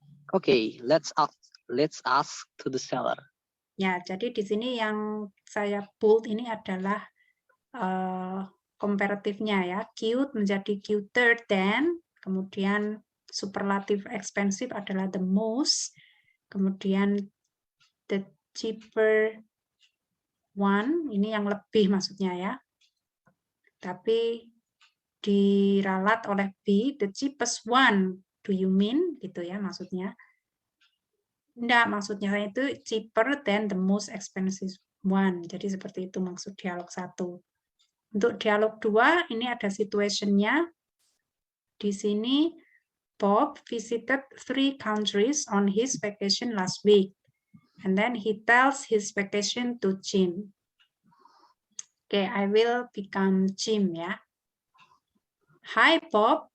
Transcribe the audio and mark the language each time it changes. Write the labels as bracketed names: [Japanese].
[English] Okay, let's ask to the seller. [Indonesian] Ya, jadi di sini yang saya bold ini adalah komparatifnya, ya. Cute menjadi cuter than, kemudian superlative expensive adalah the most, kemudian the cheaper one, ini yang lebih maksudnya, ya. Tapi diralat oleh B, [English] the cheapest one, do you mean? [Indonesian] Gitu ya maksudnya. Enggak, maksudnya itu [English] cheaper than the most expensive one. [Indonesian] Jadi seperti itu maksud dialog 1. Untuk dialog 2, ini ada situation-nya. Di sini, [English] Bob visited 3 countries on his vacation last week. And then he tells his vacation to Jim. Okay, I will become Jim, ya. Hi, Bob.